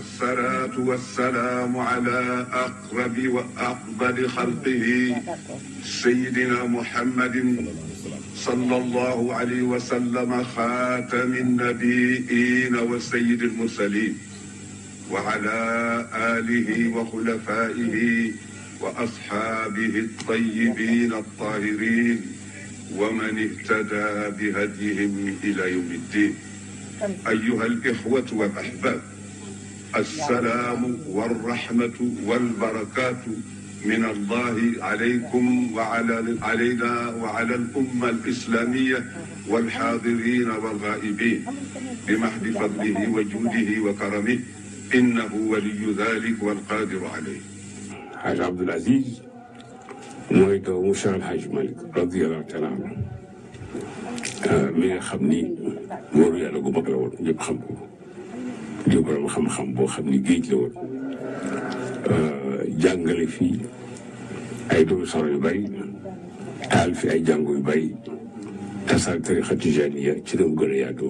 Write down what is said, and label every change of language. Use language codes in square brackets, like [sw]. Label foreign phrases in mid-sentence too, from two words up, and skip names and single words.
[ar] والصلاة والسلام على أقرب وأفضل خلقه سيدنا محمد صلى الله عليه وسلم خاتم النبيين وسيد المرسلين وعلى آله وخلفائه وأصحابه الطيبين الطاهرين ومن اهتدى بهديهم إلى يوم الدين. أيها الإخوة والأحباب السلام والرحمة والبركات من الله عليكم علينا وعلى الأمة الإسلامية والحاضرين والغائبين بمحض فضله وجوده وكرمه إنه ولي ذلك والقادر عليه. [wo] حاج عبد العزيز mooy doomu Cheikh El Hadj Malick [ar] رضي الله تعالى عنه [wo] mi nga xam ni wóoru yàlla gu mag la woon ñëpp xam ko di borom xam-xam boo xam ni géej la woon jàngale fii ay doomu soro yu bari taal fi ay jàngu yu bari tasaare [ar] الطريقة التجانية [wo] ci dem gën a yaatoo.